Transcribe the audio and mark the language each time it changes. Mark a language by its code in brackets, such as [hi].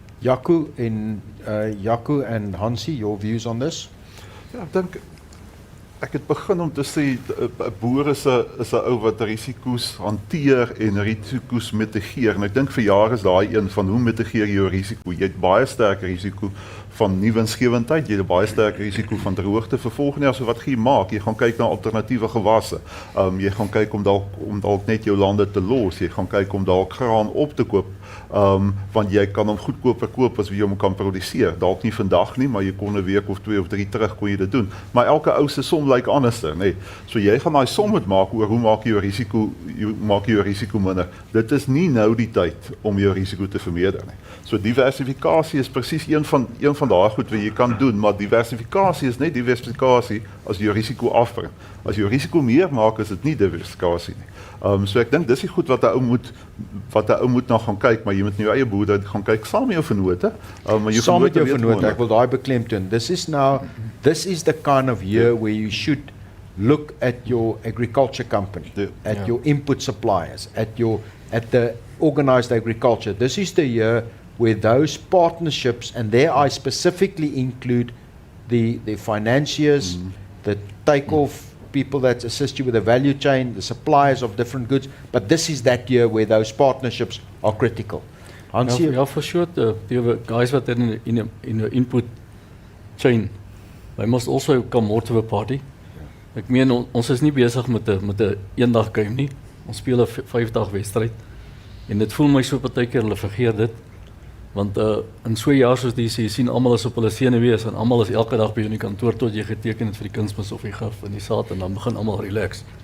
[en] Jaco and Hansie, your views on this? [af] Ja, ek het begin om te sê 'n boer is 'n ou wat risiko's hanteer en risiko's mitigeer. En ek dink vir jare is daai een van hoe mitigeer jy jou risiko? Jy het baie sterk risiko van nie winsgewendheid, jy het baie sterk risiko van droogte vir volgende jaar. So wat gaan jy maak? Jy gaan kyk na alternatiewe gewasse. Jy gaan kyk om dalk net jou lande te los. Jy gaan kyk om dalk graan op te koop. Want jy kan hom goedkoper koop as wie jy hom kan produseer. Dalk nie vandag nie, maar jy kon 'n week of 2 of 3 terug kon jy dit doen. Maar elke ou se som lyk anderster, nê. So jy gaan daai som moet maak oor hoe maak jy jou risiko minder. Dit is nie nou die tyd om jou risiko te vermeerder nie. So diversifikasie is presies een van daai goed wat jy kan doen, maar diversifikasie is net diversifikasie as jy jou risiko afbring. As jy jou risiko meer maak, is dit nie diversifikasie nie. So ek dink dis die goed wat 'n ou moet na gaan kyk, maar jy moet in jou eie boerdery gaan kyk saam met jou vennote. Saam met jou vennote, ek wil daai beklemtoon. [en] This is the kind of year where you should look at your agriculture company, at your input suppliers, at the organized agriculture. This is the year where those partnerships, and there I specifically include the financiers, the take-off people that assist you with the value chain, the suppliers of different goods, but this is that year where those partnerships are critical. Hansie? Ja, for sure, the guys that are in the input chain, they must also come more to the party. [af] Ek meen, ons is nie besig met 'n eendag game nie. Ons speel 'n 5-dag wedstryd. En dit voel my so partykeer hulle vergeet dit. Want in so 'n jaar soos die sien almal is op hulle senuwees en almal is elke dag by jou in die kantoor tot jy geteken het vir die kunsmis of die gif en die saad en dan begin almal relax.